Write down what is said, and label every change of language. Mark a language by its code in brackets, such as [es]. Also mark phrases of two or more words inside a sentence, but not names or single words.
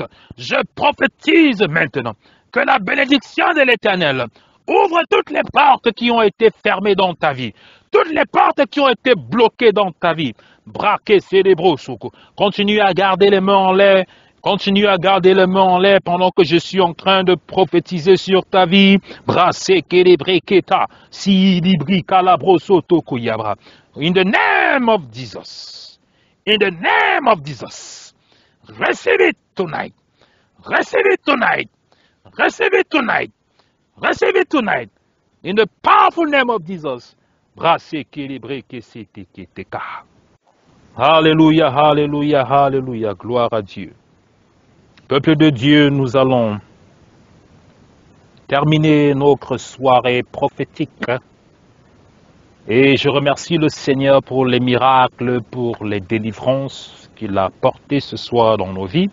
[fr] Je prophétise maintenant que la bénédiction de l'Éternel ouvre toutes les portes qui ont été fermées dans ta vie. Toutes les portes qui ont été bloquées dans ta vie. Braquez, célébro, soukou. Continue à garder les mains en l'air. Continue à garder les mains en l'air pendant que je suis en train de prophétiser sur ta vie. Brassez, célébré, keta. Si libri, calabroso, tokuyabra. [en] In the name of Jesus. In the name of Jesus. Receive it tonight. Receive it tonight. Receive it tonight. Receive it tonight. In the powerful name of Jesus. Brassez, célébré, keteka. [fr] Alléluia, alléluia, alléluia. Gloire à Dieu. Peuple de Dieu, nous allons terminer notre soirée prophétique. Et je remercie le Seigneur pour les miracles, pour les délivrances qu'il a portées ce soir dans nos vies.